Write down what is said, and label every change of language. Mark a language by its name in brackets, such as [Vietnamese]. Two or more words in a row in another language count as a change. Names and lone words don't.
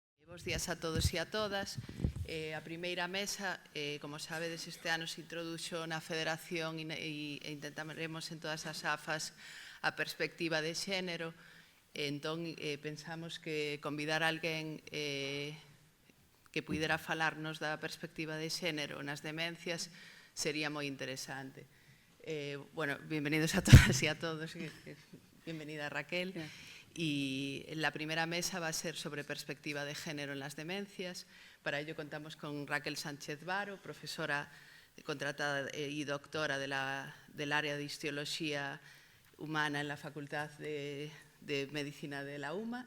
[Galician] Bos días a todos e a todas. A primeira mesa, como sabedes, este ano se introduxo na Federación e intentaremos en todas as AFAs a perspectiva de xénero. Entón, pensamos que convidar a alguén que pudera falarnos da perspectiva de xénero nas demencias sería moi interesante. [Spanish] Bueno, bienvenidos a todas e a todos. Bienvenida, Raquel. Y la primera mesa va a ser sobre perspectiva de género en las demencias. Para ello contamos con Raquel Sánchez Varo, profesora contratada y doctora del área de Histología Humana en la Facultad de Medicina de la UMA.